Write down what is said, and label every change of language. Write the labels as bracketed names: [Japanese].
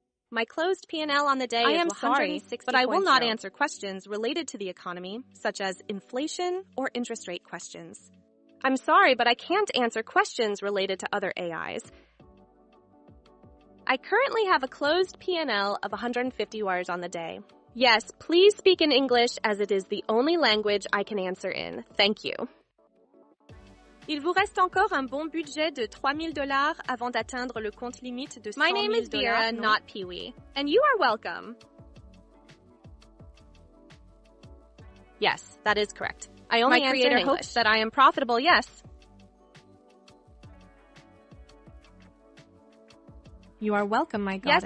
[English] My closed P&L on the day is 160, but I will not answer questions related to the economy, such as inflation or interest rate questions. I'm sorry, but I can't answer questions related to other AIs. I currently have a closed P&L of 150 wires on the day. Yes, please speak in English as it is the only language I can answer in. Thank you. [French] Il vous reste encore un bon budget de $3,000 avant d'atteindre le compte limite de $100,000. [English] My name is Vera, not Pee-wee, and you are welcome. Yes, that is correct. I only answer in English. My creator hopes that I am profitable, yes. You are welcome, my goddess.